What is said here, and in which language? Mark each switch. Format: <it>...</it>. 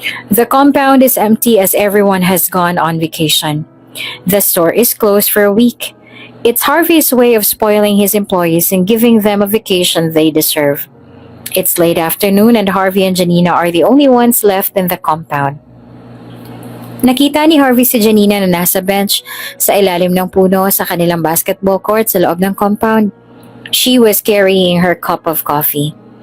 <en>The compound is empty as everyone has gone on vacation. The store is closed for a week. It's Harvey's way of spoiling his employees and giving them a vacation they deserve. It's late afternoon and Harvey and Janina are the only ones left in the compound.</en> <tl>Nakita ni Harvey si Janina na nasa bench sa ilalim ng puno sa kanilang basketball court sa loob ng compound.</tl> <en>She was carrying her cup of coffee.</en>